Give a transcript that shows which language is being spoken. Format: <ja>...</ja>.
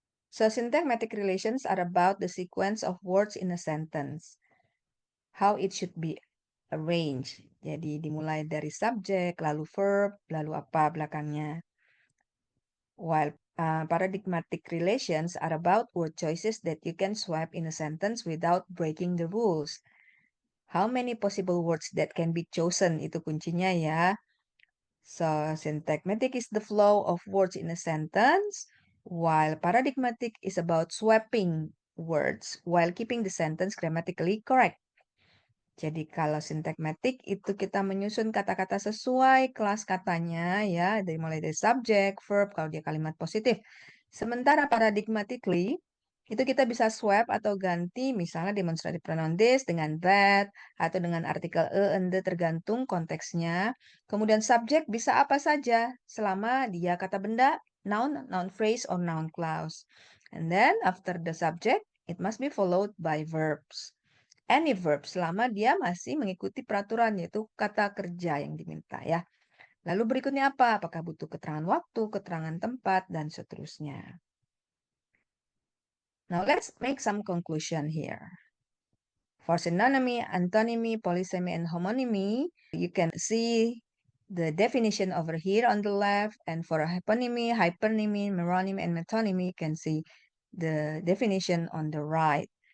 <en>So, syntagmatic relations are about the sequence of words in a sentence, how it should be arranged.</en> <id>Jadi dimulai dari subjek, lalu verb, lalu apa belakangnya.</id> <en>While paradigmatic relations are about word choices that you can swap in a sentence without breaking the rules. How many possible words that can be chosen,</en> <id>itu kuncinya ya.</id> <en>So, syntagmatic is the flow of words in a sentence, while paradigmatic is about swapping words while keeping the sentence grammatically correct.</en> <id>Jadi kalau syntagmatic itu kita menyusun kata-kata sesuai kelas katanya ya, mulai dari subjek, verb kalau dia kalimat positif. Sementara paradigmatically itu kita bisa swap atau ganti misalnya demonstrative pronoun this dengan that atau dengan artikel and the tergantung konteksnya. Kemudian subjek bisa apa saja selama dia kata benda, noun, noun phrase or noun clause.</id> <en>And then after the subject, it must be followed by verbs.</en> <id>Any verb selama dia masih mengikuti peraturan yaitu kata kerja yang diminta ya. Lalu berikutnya apa? Apakah butuh keterangan waktu, keterangan tempat, dan seterusnya.</id> <en>Now let's make some conclusion here. For synonymy, antonymy, polysemy, and homonymy, you can see the definition over here on the left. And for hyponymy, hypernymy, meronymy, and metonymy, you can see the definition on the right.</en>